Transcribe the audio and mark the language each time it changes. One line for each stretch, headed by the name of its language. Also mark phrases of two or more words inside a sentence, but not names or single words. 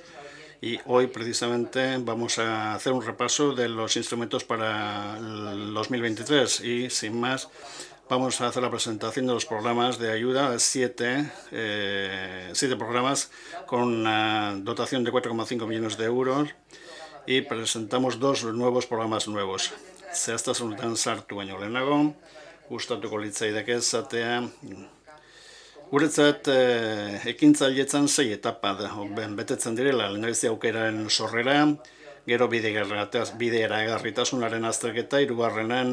Spanish: Y hoy precisamente vamos a hacer un repaso de los instrumentos para el 2023 y sin más vamos a hacer la presentación de los programas de ayuda, 7 programas con una dotación de 4,5 millones de euros y presentamos 2 nuevos programas nuevos.
Basque: Zehaztasunetan sartu baino lehenago, gustatuko litzaidake esatea, guretzat ekintzailetzan 6 etapa betetzen direla, lehendabizi aukeraren sorrera, gero bideragarritasunaren azterketa, 3.